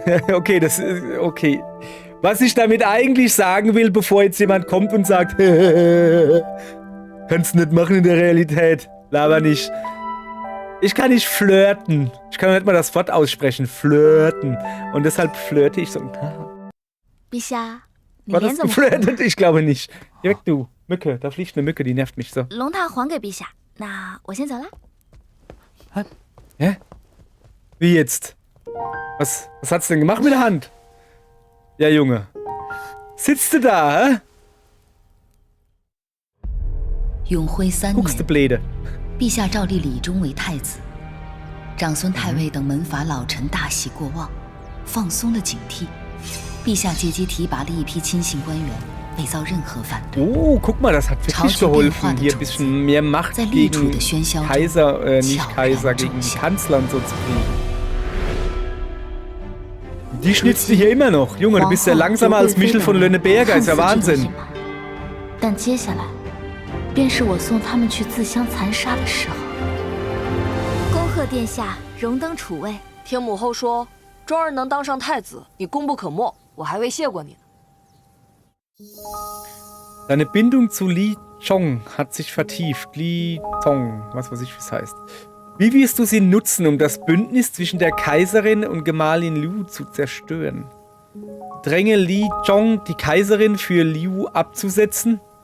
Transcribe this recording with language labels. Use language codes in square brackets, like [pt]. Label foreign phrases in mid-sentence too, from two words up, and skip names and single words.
[de] okay, das ist... Okay. Was ich damit eigentlich sagen will, bevor jetzt jemand kommt und sagt, kannst du nicht machen in der Realität. Laber nicht. Ich kann nicht flirten. Ich kann nicht mal das Wort aussprechen. Flirten. Und deshalb flirte ich so. [zh] 陛下，你 [de] War [zh] 脸 [de] das [zh] 怎么红了？ [de] geflirtet? Ich glaube nicht. Geh weg, du. Mücke. Da fliegt eine Mücke, die nervt mich so. [zh] 龙塔还给陛下，那我先走了。 [de] Hä? Wie jetzt? Was hat's denn gemacht mit der Hand? Ja, Junge. Sitzt du da, hä? [zh] 永徽3 [de] Guckst du [zh] 年， [de] Bläde. [zh] 陛下诏立李忠为太子，长孙太尉等门阀老臣大喜过望，放松了警惕。陛下借机提拔了一批亲信官员，未遭任何反对。 [de] Oh, guck mal, das hat wirklich Schau, geholfen, wie hier ein bisschen mehr Macht [zh] 在立储 [de] gegen [zh] 的喧嚣中 [de] Kaiser, nicht [zh] 悄然 [de] Kaiser, [zh] 种 [de] gegen [zh] 下。 [de] Kanzler und so zu kriegen. Die schnitzt du hier immer noch. Junge, du bist ja langsamer als Michel von Lönneberger, ist ja [zh] 看似这个 [de] Wahnsinn. [zh] 隐瞒但接下来，便是我送他们去自相残杀的时候。恭贺殿下荣登储位。听母后说，周儿能当上太子，你功不可没，我还未谢过你呢。 [de] Deine Bindung zu Li Chong hat sich vertieft. Li Chong, was weiß ich, wie es heißt. Wie wirst du sie nutzen, um das Bündnis zwischen der Kaiserin und Gemahlin Liu zu zerstören? Dränge Li Chong, die Kaiserin für Liu abzusetzen?